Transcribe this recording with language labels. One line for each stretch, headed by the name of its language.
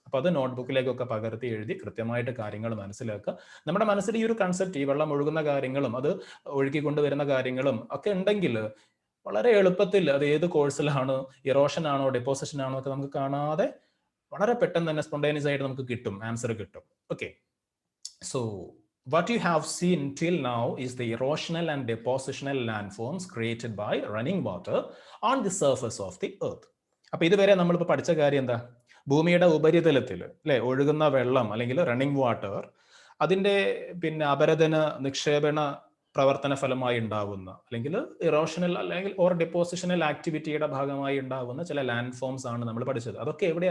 Malayalam: അപ്പൊ അത് നോട്ട്ബുക്കിലേക്കൊക്കെ പകർത്തി എഴുതി കൃത്യമായിട്ട് കാര്യങ്ങൾ മനസ്സിലാക്കുക. നമ്മുടെ മനസ്സിൽ ഈ ഒരു കൺസെപ്റ്റ്, ഈ വെള്ളം ഒഴുകുന്ന കാര്യങ്ങളും അത് ഒഴുകിക്കൊണ്ടുവരുന്ന കാര്യങ്ങളും ഒക്കെ ഉണ്ടെങ്കിൽ വളരെ എളുപ്പത്തിൽ അത് ഏത് കോഴ്സിലാണ്, ഇറോഷൻ ആണോ ഡെപ്പോസിഷൻ ആണോ ഒക്കെ നമുക്ക് കാണാതെ വളരെ പെട്ടെന്ന് തന്നെ സ്പോണ്ടേനിയസ് ആയിട്ട് നമുക്ക് കിട്ടും, ആൻസർ കിട്ടും.
English: Okay, so what you have seen till now is the erosional and depositional landforms created by running water on the surface of the earth.
Malayalam: അപ്പൊ ഇതുവരെ നമ്മളിപ്പോൾ പഠിച്ച കാര്യം എന്താ? ഭൂമിയുടെ ഉപരിതലത്തിൽ അല്ലെ ഒഴുകുന്ന വെള്ളം അല്ലെങ്കിൽ റണ്ണിങ് വാട്ടർ, അതിന്റെ പിന്നെ അപരദന നിക്ഷേപണ പ്രവർത്തന ഫലമായി ഉണ്ടാവുന്ന അല്ലെങ്കിൽ ഇറോഷണൽ അല്ലെങ്കിൽ ഓർ ഡെപ്പോസിഷണൽ ആക്ടിവിറ്റിയുടെ ഭാഗമായി ഉണ്ടാവുന്ന ചില ലാൻഡ് ഫോംസ് ആണ് നമ്മൾ പഠിച്ചത്. അതൊക്കെ എവിടെ?